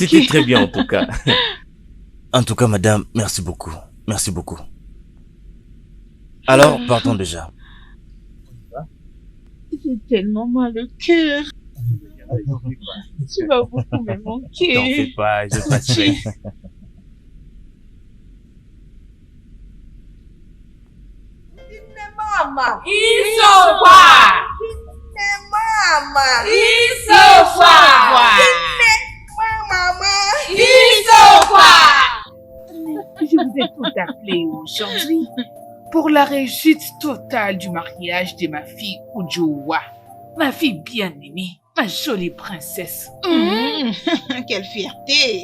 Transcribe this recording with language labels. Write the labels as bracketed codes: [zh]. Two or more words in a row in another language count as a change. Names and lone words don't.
[fr] C'était très bien en tout cas. En tout cas, madame, merci beaucoup. Merci beaucoup. Alors, partons déjà. J'ai tellement mal au cœur. Tu vas beaucoup me T'en manquer. fais pas, je passerai. Mama, Isowa! mama, Isowa! mama. Je vous ai tout appelé aujourd'hui pour la réussite totale du mariage de ma fille Ujowa. Ma fille bien-aimée, ma jolie princesse. Quelle fierté!